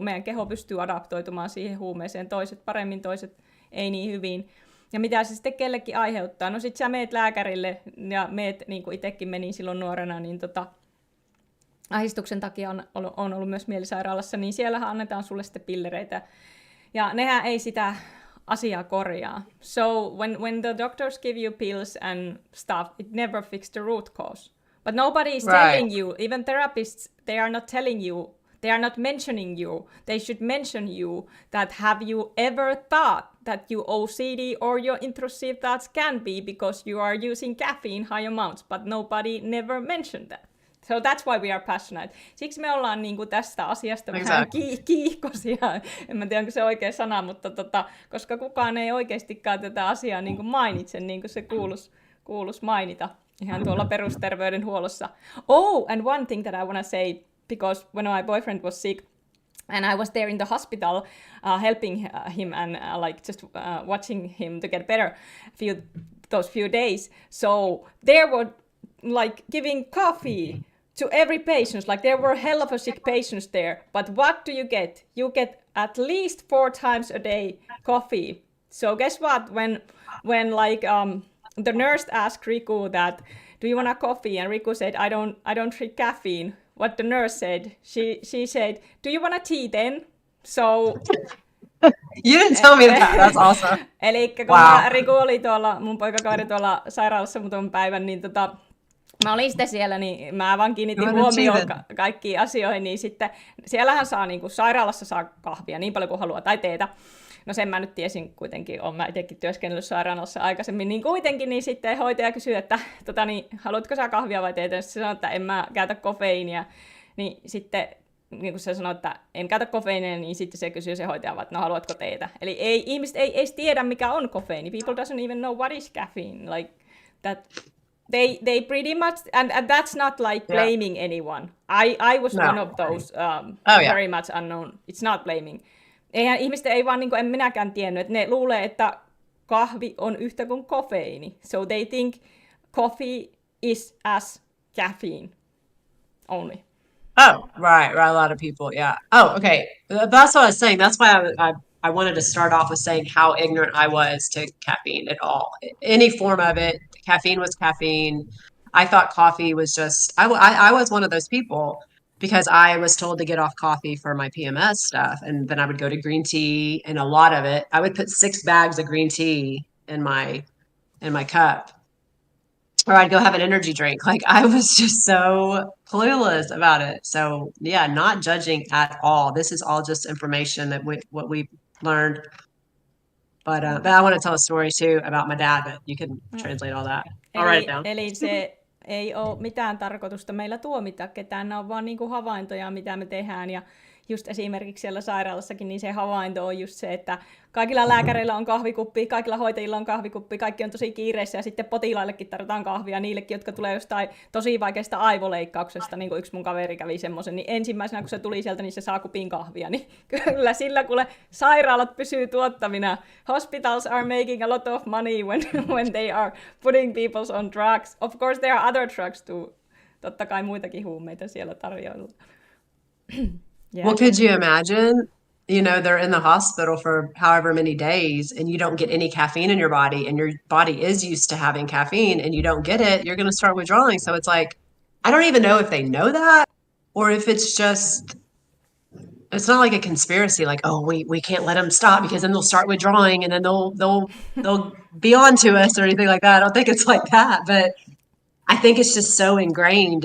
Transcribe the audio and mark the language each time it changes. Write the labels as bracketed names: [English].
[Finnish] Meidän keho pystyy adaptoitumaan siihen huumeeseen, toiset paremmin, toiset ei niin hyvin. Ja mitä se sitten kellekin aiheuttaa? No sit sä meet lääkärille ja meet, niin kuin itsekin menin silloin nuorena, niin ahdistuksen takia on ollut myös mielisairaalassa, niin siellähän annetaan sulle sitten pillereitä. Ja nehän ei sitä asiaa korjaa. [English] So when the doctors give you pills and stuff, it never fixes the root cause. But nobody is telling you, even therapists, they are not telling you, they are not mentioning you. They should mention you that have you ever thought that your OCD or your intrusive thoughts can be because you are using caffeine high amounts, but nobody never mentioned that. So that's why we are passionate. [Finnish] Siksi me ollaan niin kuin tästä asiasta vähän kiihkosia. En mä tiedä, onko se oikea sana, mutta koska kukaan ei oikeastikaan tätä asiaa niin kuin mainitse, niin kuin se kuulus mainita ihan tuolla perusterveydenhuollossa. [English] Oh, and one thing that I want to say, because when my boyfriend was sick, and I was there in the hospital helping him and like just watching him to get better those few days. So they were like giving coffee to every patient. Like there were hell of a sick patients there. But what do you get? You get at least 4 times a day coffee. So guess what? When like the nurse asked Riku that, do you want a coffee? And Riku said, I don't drink caffeine. What the nurse said, she said, do you want a tea then? So you didn't tell me that. That's awesome. [Finnish] Eli kun Riku oli tuolla, mun poikakaari tuolla sairaalassa muutaman päivän, niin mä olin sitten siellä, niin mä vaan kiinnitin huomioon kaikkiin asioihin, niin sitten siellähän saa niin kuin sairaalassa saa kahvia niin paljon kuin haluaa, tai teetä. No sen mä nyt tiesin kuitenkin, olen mä itsekin työskennellyt sairaalassa aikaisemmin, niin kuitenkin niin sitten hoitaja kysyi, että niin, haluatko sä kahvia vai teetä, ja sitten sanoi, että en mä käytä kofeiinia, niin sitten niin kun se sanoi, että en käytä kofeiinia, niin sitten se kysyy se hoitaja, että no haluatko teetä. Eli ihmiset ei edes tiedä, mikä on kofeiini. [English] People doesn't even know what is caffeine. Like that, they pretty much, and that's not like blaming anyone. I was one of those very much unknown. It's not blaming. [Finnish] Ihmiset ei vaan, niin kuin en minäkään tiennyt, että ne luulee, että kahvi on yhtä kuin kofeiini. [English] So they think coffee is as caffeine only. Oh, right. A lot of people, yeah. Oh, okay. That's what I was saying. That's why I wanted to start off with saying how ignorant I was to caffeine at all. Any form of it. Caffeine was caffeine. I thought coffee was just, I was one of those people because I was told to get off coffee for my PMS stuff. And then I would go to green tea, and a lot of it, I would put 6 bags of green tea in my cup. Or I'd go have an energy drink. Like I was just so clueless about it. So yeah, not judging at all. This is all just information that what we learned. But I want to tell a story too about my dad, but you can translate all that. I'll write it down. [Finnish] Eli se ei ole mitään tarkoitusta meillä tuomita ketään, nämä on vaan niin kuin havaintoja, mitä me tehdään. Ja just esimerkiksi siellä sairaalassakin, niin se havainto on just se, että kaikilla lääkäreillä on kahvikuppi, kaikilla hoitajilla on kahvikuppi, kaikki on tosi kiireessä ja sitten potilaillekin tarvitaan kahvia, niillekin, jotka tulee jostain tosi vaikeasta aivoleikkauksesta, niin kuin yksi mun kaveri kävi semmoisen, niin ensimmäisenä kun se tuli sieltä, niin se saa kupin kahvia, niin kyllä sillä kuule sairaalat pysyy tuottavina. [English] Hospitals are making a lot of money when they are putting people on drugs. Of course there are other drugs too. [Finnish] Totta kai muitakin huumeita siellä tarjoilla. [English] Yeah. Well, could you imagine they're in the hospital for however many days and you don't get any caffeine in your body and your body is used to having caffeine and you don't get it, you're going to start withdrawing. So it's like, I don't even know if they know that or if it's just, it's not like a conspiracy, like, oh, we can't let them stop because then they'll start withdrawing and then they'll be on to us or anything like that. I don't think it's like that, but I think it's just so ingrained.